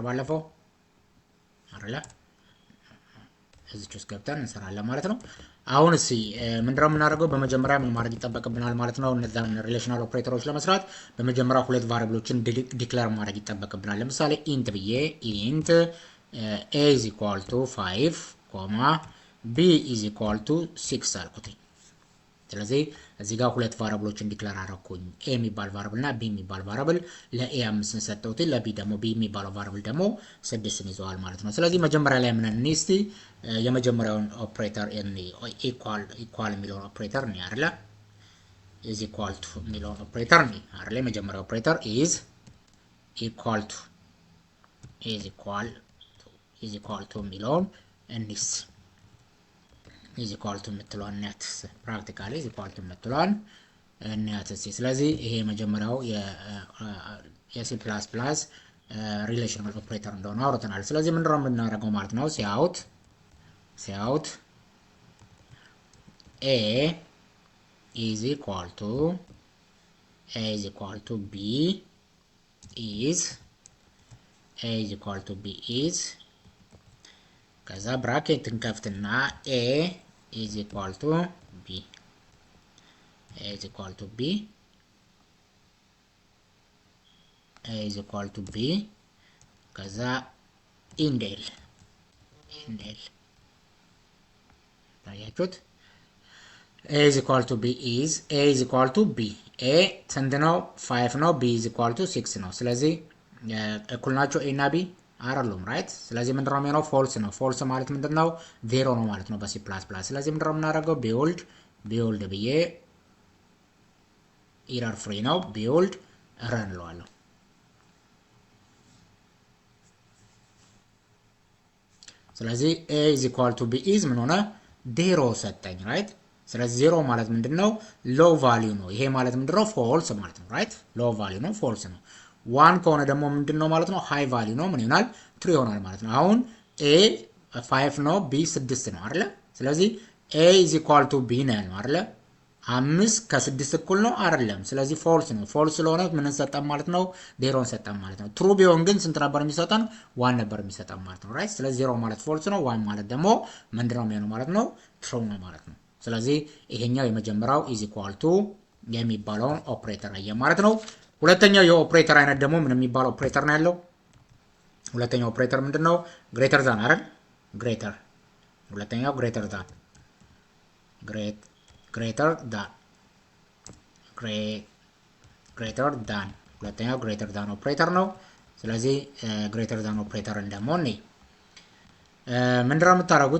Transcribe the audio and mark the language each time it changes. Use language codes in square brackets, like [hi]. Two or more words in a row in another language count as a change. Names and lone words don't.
[am] ባለፈው አይደለ? እዚች ውስጥ ገብተን እንሰራለን ማለት ነው። አሁን እሺ ምንድነው የምናደርገው? በመጀመሪያ ምን ማድረግ ይጠበቅብናል ማለት ነው? እነዛን [en] relational operators [am] ለመስራት በመጀመሪያ ሁለት ቫሪያብሎችን ዲክሌር ማድረግ ይጠበቅብናል። ለምሳሌ ኢንት ብዬ ኢንት [en] a is equal to 5, b is equal to 6 [am] አልኩት። ስለዚህ እዚህ ጋር ሁለት ቫሪያብሎችን ዲክሌር አደረኩኝ። a የሚባል ቫሪያብል እና b የሚባል ቫሪያብል ለa 5 ሰጠሁት፣ ለb ደግሞ b የሚባለው ቫሪያብል ደግሞ 6 ይዘዋል ማለት ነው። ስለዚህ መጀመሪያ ላይ ምን እንስቲ የመጀመሪያውን ኦፕሬተር ኢኳል የሚለውን ኦፕሬተር ነው አይደለ? [en] is equal to [am] የሚለውን ኦፕሬተር ነው አይደለ? የመጀመሪያው ኦፕሬተር [en] is equal to [am] የሚለውን እንስ [en] is equal to [am] የምትለዋን ነት ፕራክቲካሊ [en] is equal to [am] የምትለዋን ነት እሺ። ስለዚህ ይሄ መጀመሪያው የሲ ፕላስ ፕላስ [en] relational operator [am] እንደሆነ አውርተናል። ስለዚህ ምንድነው የምናደርገው ማለት ነው? [en] ሲአውት a is equal to b is [am] ከዛ ብራኬት እንከፍትና [en] a is equal to b [am] ከዛ ኢንዴል ታያችሁት። [en] a is equal to b [am] a ስንት ነው? 5 ነው። [en] b is equal to 6 [am] ነው። ስለዚህ እኩል ናቸው a እና b አይደሉም ራይት። ስለዚህ ምንድነው የሚሆነው? ፎልስ ነው። ፎልስ ማለት ምንድነው? ዜሮ ነው ማለት ነው በሲ ፕላስ ፕላስ። ስለዚህ ምንድነው የምናደርገው? ቢውልድ ብዬ [en] error free [am] ነው [en] build run [am] ለዋለሁ። ስለዚህ [en] a is equal to b is [am] ምን ሆነ? ዜሮ ሰጠኝ ራይት። ስለዚህ ዜሮ ማለት ምንድነው? [en] low value [am] ነው። ይሄ ማለት ምንድነው? ፎልስ ማለት ነው ራይት። [en] low value [am] ነው ፎልስ ነው። ዋን ከሆነ ደግሞ ምንድነው ማለት ነው? [en] high value [am] ነው። ምን ይሆናል? ትሩ ይሆናል ማለት ነው። አሁን a 5 ነው፣ b 6 ነው አይደለ? ስለዚህ [en] a is equal to b [am] ነው አይደለ? 5 ከ6 እኩል ነው አይደለም። ስለዚህ ፎልስ ነው። ፎልስ ስለሆነ ምን እንሰጠን ማለት ነው? ዜሮን ሰጠን ማለት ነው። ትሩ ቢሆን ግን ስንት ነበር የሚሰጠን? ዋን ነበር የሚሰጠን ማለት ነው ራይት። ስለዚህ ዜሮ ማለት ፎልስ ነው፣ ዋን ማለት ደግሞ ምንድነው የሚሆነው ማለት ነው? ትሩ ነው ማለት ነው። ስለዚህ ይሄኛው የመጀመሪያው [en] is equal to [am] የሚባለውን ኦፕሬተር አየ ማለት ነው። ሁለተኛው የኦፕሬተር አይነት ደግሞ ምን የሚባለው ኦፕሬተር ነው ያለው? ሁለተኛው ኦፕሬተር ምንድነው? [en] greater than [am] አይደል? ሁለተኛው [en] greater than [am] ሁለተኛው [en] greater than operator [am] ነው። ስለዚህ [en] greater than [am] ኦፕሬተርን ደግሞ ምንድነው የምታደርጉት?